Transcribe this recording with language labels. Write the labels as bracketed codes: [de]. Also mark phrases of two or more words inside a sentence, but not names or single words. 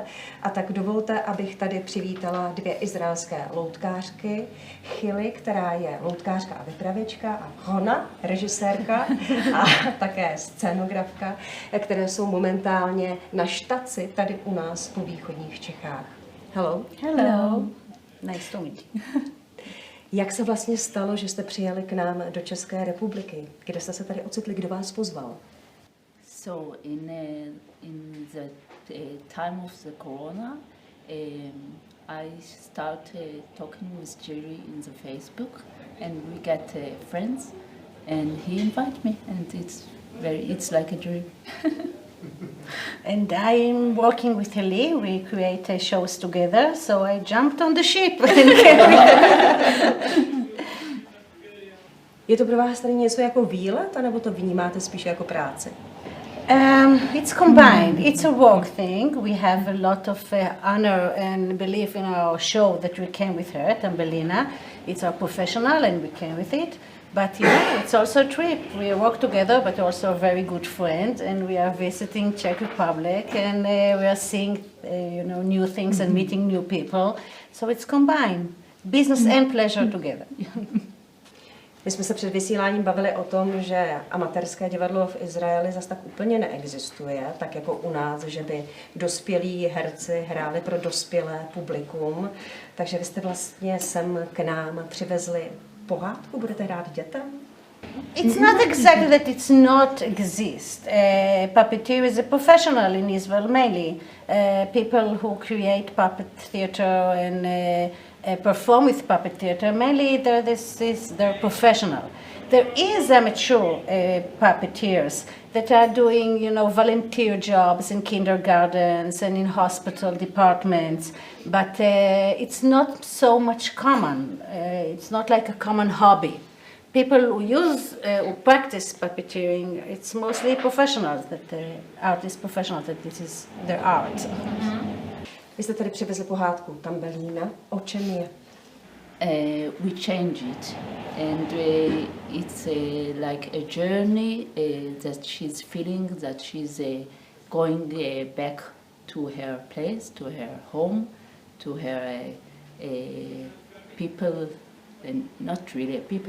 [cs] A tak dovolte, abych tady přivítala dvě izraelské loutkářky. Hili, která je loutkářka a vypravěčka, a Rona, režisérka a také scénografka, které jsou momentálně na štaci tady u nás po východních Čechách. [en] Hello. Hello. Nice to meet you. [cs] Jak se vlastně stalo, že jste přijeli k nám do České republiky? Kde jste se tady ocitli? Kdo vás pozval? [en] So in the time of the corona, I started talking with Jerry in the Facebook, and we get friends, and he invited me, and it's like a dream. And I'm working with Hili. We create shows together, so I jumped on the ship. [cs] Je to pro vás tady něco jako výlet, anebo to vnímáte spíše jako práci? [en] It's combined. It's a work thing. We have a lot of honor and belief in our show that we came with her, Tambelina. It's our professional, and we came with it. But it's also a trip. We work together, but also a very good friend, and we are visiting Czech Republic, and we are seeing, new things and meeting new people. So it's combined, business and pleasure together. [cs] My jsme se před vysíláním bavili o tom, že amatérské divadlo v Izraeli zas tak úplně neexistuje, tak jako u nás, že by dospělí herci hráli pro dospělé publikum. Takže vy jste vlastně sem k nám přivezli pohádku, budete hrát dětem? [en] It's not exactly that it's not exist. Puppeteer is a professional in Israel mainly. People who create puppet theater and perform with puppet theater, mainly they're professional. There is amateur puppeteers that are doing, volunteer jobs in kindergartens and in hospital departments, but it's not so much common. It's not like a common hobby. People who practice puppeteering, it's mostly professionals, artist professionals, that this is their art. [cs] Vy jste tady přivezli pohádku Tambelina. O čem je? [en] We change it, and it's like a journey that she's feeling that she's going back to her place, to her home, to her people, and not really people.